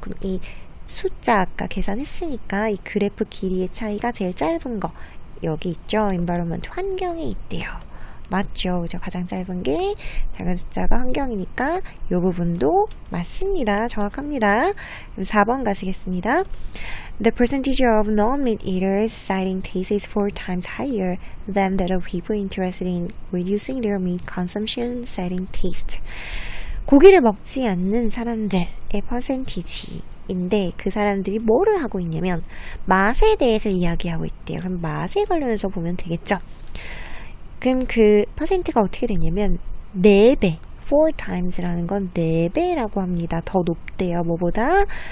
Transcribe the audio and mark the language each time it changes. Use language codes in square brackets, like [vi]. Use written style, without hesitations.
[ko] 그럼 이 숫자 아까 계산했으니까 이 그래프 길이의 차이가 제일 짧은 거 여기 있죠. environment 환경에 있대요. 맞죠. 그죠? 가장 짧은 게 작은 숫자가 환경이니까 이 부분도 맞습니다. 정확합니다. 그럼 4번 가시겠습니다. [en] The percentage of non-meat eaters citing taste is 4 times higher than that of people interested in reducing their meat consumption citing taste. [ko] 고기를 먹지 않는 사람들의 퍼센티지인데 그 사람들이 뭐를 하고 있냐면 맛에 대해서 이야기하고 있대요. 그럼 맛에 관련해서 보면 되겠죠. 그럼 그 퍼센트가 어떻게 되냐면 4배, 4 times라는 건 4배라고 합니다. 더 높대요. 뭐보다?